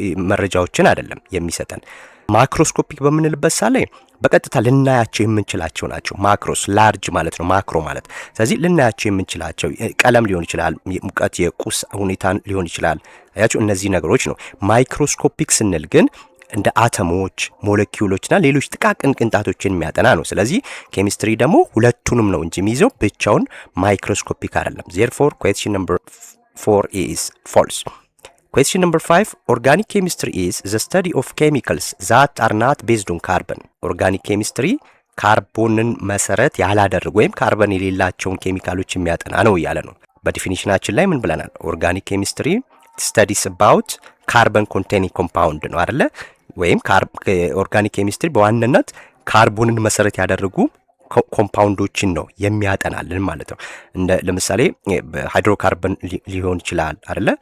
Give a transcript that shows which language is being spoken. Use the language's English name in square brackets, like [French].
[Amharic] መረጃዎችን አይደለም የሚሰጠን። ማክሮስኮፒክ በምንልበት ሰዓት ላይ በቀጥታ ልናያቸው የምንችላቸው ናቸው። ማክሮስ ላርጅ ማለት ነው ማክሮ ማለት። ስለዚህ ልናያቸው የምንችላቸው ቀለም ሊሆን ይችላል፣ ሙቀት፣ የቁስ ሁኔታን ሊሆን ይችላል። አያችሁ እነዚህ ነገሮች ነው። ማይክሮስኮፒክ ስንል ግን እንደ አተሞች፣ ሞለኪውሎችና ሌሎች ጥቃቅን ቅንጣቶችን የሚያጠና ነው። ስለዚህ ኬሚስትሪ ደግሞ ሁለቱንም ነው እንጂ የሚይዘው ብቻውን ማይክሮስኮፒክ አይደለም። [English] therefore question number 4 is false. question number 5 organic chemistry is the study of chemicals that are not based on carbon. organic chemistry [Amharic] ካርቦንን መሰረት ያላደረጉ ወይም ካርበን የሌላቸውን ኬሚካሎች የሚያጠና ነው እያለ ነው። በዲፊኒሽናችን ላይ ምን ብለናል? [English] ኦርጋኒክ ኬሚስትሪ ስተዲስ አባውት ካርበን ኮንቴኒንግ ኮምፓውንድ [Amharic] ነው አይደለ? ወይም ኦርጋኒክ ኬሚስትሪ በዋናነት ካርቦንን መሰረት ያደረጉ ኮምፓውንዶችን ነው የሚያጠናልን ማለት ነው። እንደ ለምሳሌ ሃይድሮካርበን ሊሆን ይችላል አይደለ?